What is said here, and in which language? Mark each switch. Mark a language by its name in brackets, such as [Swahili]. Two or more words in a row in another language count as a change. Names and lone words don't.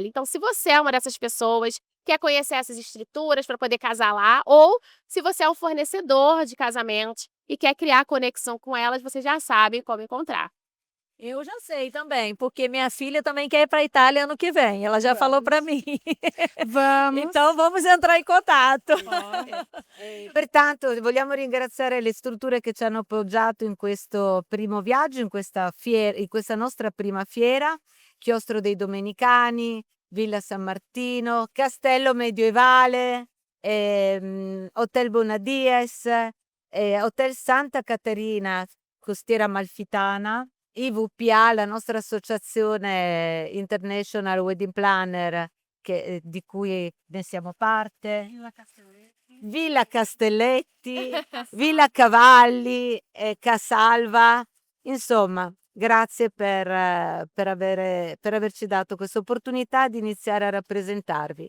[Portuguese] Então, se você é uma dessas pessoas, quer conhecer essas estruturas para poder casar lá, ou se você é um fornecedor de casamentos e quer criar conexão com elas, você já sabe como encontrar. Eu já sei também, porque minha filha também quer ir para a Itália ano que vem. Ela já falou para mim. Vamos! Então vamos entrar em contato. [Italian] Pertanto, vogliamo ringraziare le strutture che ci hanno appoggiato in questo primo viaggio, in questa nostra prima fiera, Chiostro dei Domenicani, Villa San Martino, Castello Medievale, Hotel Bonadies, Hotel Santa Caterina, Costiera Amalfitana, IVPA, la nostra associazione International Wedding Planner, di cui ne siamo parte, Villa Castelletti, Villa Cavalli, Casalva, insomma, grazie per averci dato questa opportunità di iniziare a rappresentarvi.